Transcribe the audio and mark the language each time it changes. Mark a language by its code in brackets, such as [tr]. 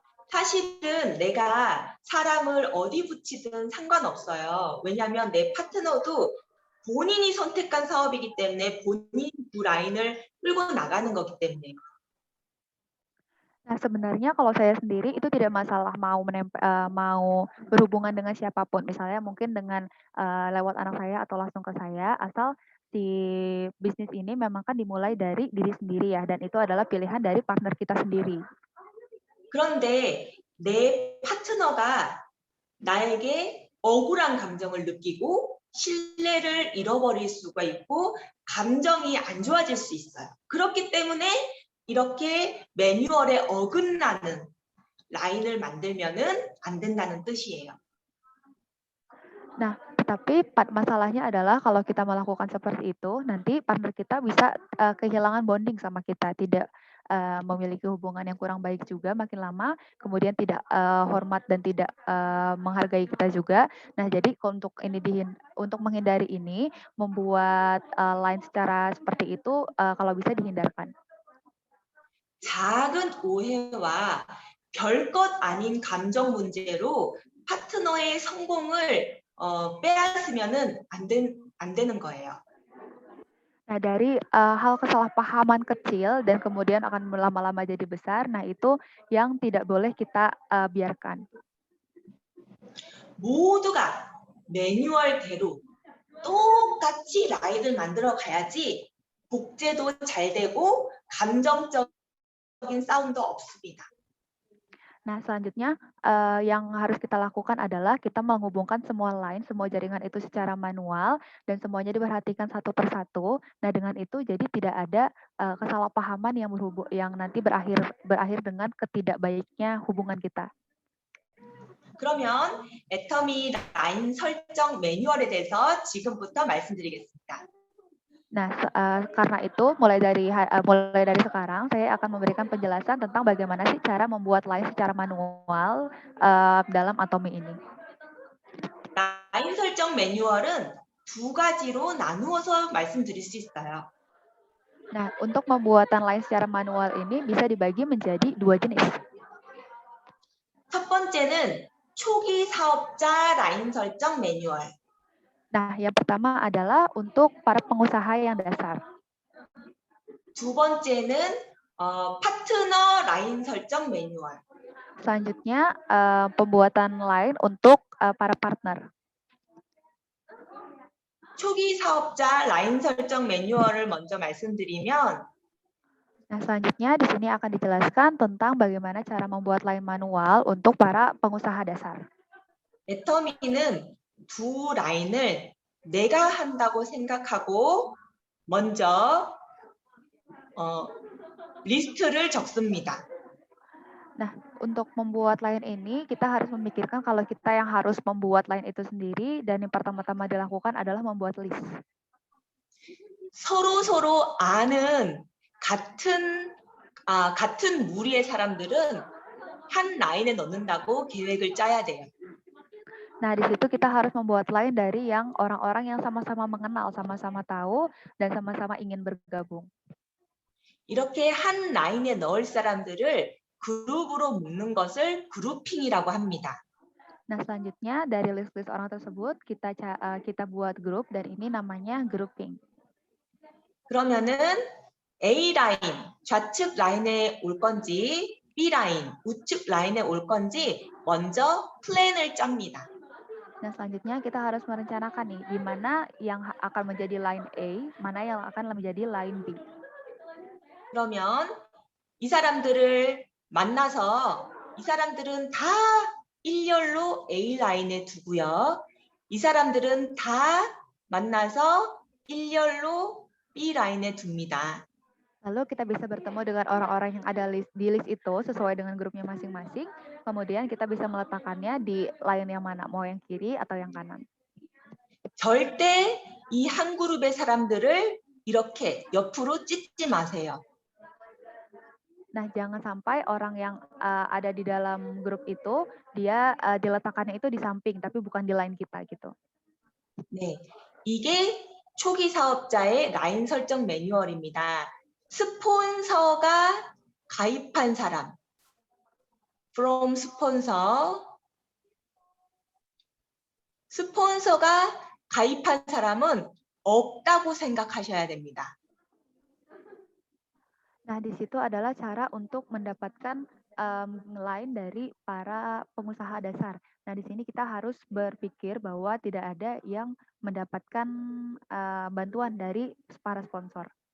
[ko] 사실은 내가 사람을 어디 붙이든 상관없어요. 왜냐하면 내 파트너도 본인이 선택한 사업이기 때문에 본인 두 라인을 끌고 나가는 거기 때문에. [id] Nah, sebenarnya kalau saya sendiri itu tidak masalah mau berhubungan dengan siapapun, misalnya mungkin dengan lewat anak saya atau langsung ke saya, asal si bisnis ini memang kan dimulai dari diri sendiri ya, dan itu adalah pilihan dari partner kita sendiri. [ko] 그런데 내 파트너가 나에게 억울한 감정을 느끼고 신뢰를 잃어버릴 수가 있고 감정이 안 좋아질 수 있어요. 그렇기 때문에 이렇게 매뉴얼에 어긋나는 라인을 만들면은 안 된다는 뜻이에요. [id] Nah, tetapi masalahnya adalah kalau kita melakukan seperti itu, nanti partner kita bisa kehilangan bonding sama kita, tidak memiliki hubungan yang kurang baik juga makin lama, kemudian tidak hormat dan tidak menghargai kita juga. Nah, jadi untuk menghindari ini, membuat line secara seperti itu kalau bisa dihindarkan. [ko] 작은 오해와 별것 아닌 감정 문제로 파트너의 성공을 빼앗으면은 안 되는 거예요. [id] Nah, dari hal kesalahpahaman kecil dan kemudian akan lama-lama jadi besar, nah itu yang tidak boleh kita biarkan. [ko] 모두가 매뉴얼대로 똑같이 라인을 만들어 가야지 복제도 잘 되고 감정적인 싸움도 없습니다. [id] Nah, selanjutnya yang harus kita lakukan adalah kita menghubungkan semua line, semua jaringan itu secara manual dan semuanya diperhatikan satu persatu. Nah, dengan itu jadi tidak ada kesalahpahaman yang nanti berakhir dengan ketidakbaiknya hubungan kita. [ko] 그러면 애터미 라인 설정 매뉴얼에 대해서 지금부터 말씀드리겠습니다. [id] Nah, karena itu mulai dari sekarang saya akan memberikan penjelasan tentang bagaimana sih cara membuat line secara manual dalam Atomi ini. [ko] 라인 설정 매뉴얼은 두 가지로 나누어서 말씀드릴 수 있어요. [id] Nah, untuk pembuatan line secara manual ini bisa dibagi menjadi dua jenis. [ko] 첫 번째는 초기 사업자 라인 설정 매뉴얼. [id] Nah, yang pertama adalah untuk para pengusaha yang dasar. [ko] 두 번째는 파트너 라인 설정 매뉴얼. [id] Selanjutnya, pembuatan line untuk para partner. [ko] 초기 사업자 라인 설정 매뉴얼을 먼저 말씀드리면 [id] Nah, selanjutnya di sini akan dijelaskan tentang bagaimana cara membuat line manual untuk para pengusaha dasar. [ko] 애터미는 두 라인을 내가 한다고 생각하고 먼저 리스트를 적습니다. [id] Nah, untuk membuat line ini, kita harus memikirkan kalau kita yang harus membuat line itu sendiri, dan yang pertama-tama dilakukan adalah membuat list. [ko] 서로 아는 같은 무리의 사람들은 한 라인에 넣는다고 계획을 짜야 돼요. [id] Nah, di situ kita harus membuat line dari yang orang-orang yang sama-sama mengenal, sama-sama tahu, dan sama-sama ingin bergabung. [ko] 이렇게 한 라인에 넣을 사람들을 그룹으로 묶는 것을 그룹핑이라고 합니다. [id] Nah, selanjutnya dari list-list orang tersebut kita buat grup, dan ini namanya grouping. [ko] 그러면은 A 라인, 좌측 라인에 올 건지 B 라인, 우측 라인에 올 건지 먼저 플랜을 짭니다. [id] Nah, selanjutnya kita harus merencanakan nih, di mana yang akan menjadi line A, mana yang akan menjadi line B. [ko] 그러면 이 사람들을 만나서 이 사람들은 다 일렬로 A 라인에 두고요. 이 사람들은 다 만나서 일렬로 B 라인에 둡니다. [id] Lalu kita bisa bertemu dengan orang-orang yang ada di list itu sesuai dengan grupnya masing-masing. Kemudian kita bisa meletakkannya di line yang mana, mau yang kiri atau yang kanan. [ko] 절대 이 한 그룹의 사람들을 이렇게 옆으로 찢지 마세요. [id] Nah, jangan sampai orang yang ada di dalam grup itu, dia diletakkannya itu di samping, tapi bukan di line kita gitu. [ko] 네, 이게 초기 사업자의 라인 설정 매뉴얼입니다. 스폰서가 가입한 사람, from 스폰서가 가입한 사람은 없다고 생각하셔야 됩니다. [id] Nah, di situ adalah cara untuk mendapatkan line dari para pengusaha dasar. Nah, di sini kita harus berpikir bahwa tidak ada yang mendapatkan bantuan dari para sponsor.